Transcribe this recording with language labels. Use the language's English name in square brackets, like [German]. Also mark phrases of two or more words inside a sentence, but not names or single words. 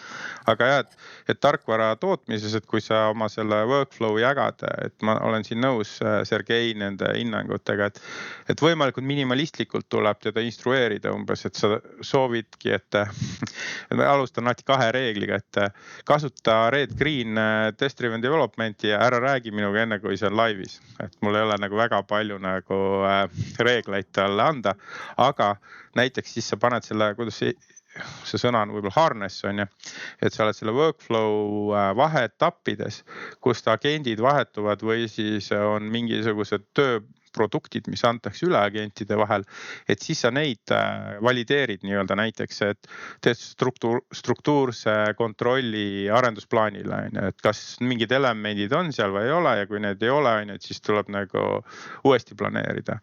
[Estonian] Aga jah, et tarkvara tootmises, et kui sa oma selle workflow jagad, et ma olen siin nõus Sergei nende hinnangutega, et võimalikult minimalistlikult tuleb teda instrueerida umbes, et sa soovidki, et ma alustan alati 2 reegliga, et kasuta [English] red green test driven developmenti [Estonian] ja ära räägi minuga enne, kui see on laivis. Et mul ei ole nagu väga palju nagu reegleid talle anda, aga näiteks siis sa paned selle, kuidas see sõna on võib-olla harness on ju, et sa oled selle workflow vaheetappides, kus agendid vahetuvad või siis on mingisugused tööproduktid, mis antakse üle agentide vahel, et siis sa neid valideerid nii-öelda näiteks, et teed struktuurse kontrolli arendusplaanile, et kas mingid elemendid on seal või ei ole ja kui need ei ole, et siis tuleb nagu uuesti planeerida.